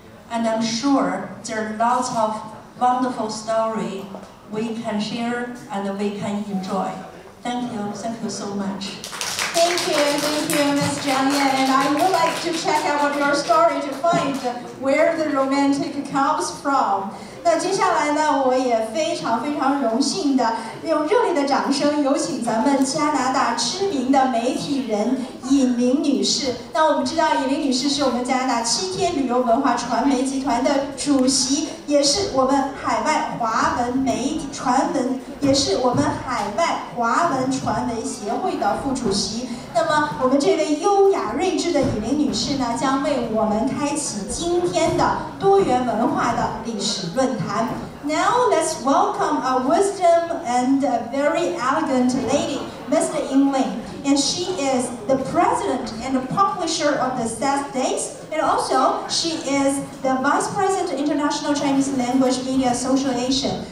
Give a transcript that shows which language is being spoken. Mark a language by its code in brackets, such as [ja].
[en] And I'm sure there are lots of wonderful stories we can share and we can enjoy. Thank you so much. Thank you, Ms. Zhang Yan. And I would like to check out your story to find where the romantic comes from. [zh] 那接下来呢，我也非常荣幸的用热烈的掌声有请咱们加拿大知名的媒体人尹玲女士。那我们知道尹玲女士是我们加拿大7天旅游文化传媒集团的主席，也是我们海外华文媒体传闻，也是我们海外华文传媒协会的副主席。那么我们这位优雅睿智的尹玲女士呢，将为我们开启今天的多元文化的历史论坛。 [en] Now let's welcome a wisdom and a very elegant lady, Ms. Ying Ling. And she is the president and the publisher of the Seth Days. And also, she is the vice president of International Chinese Language Media Association.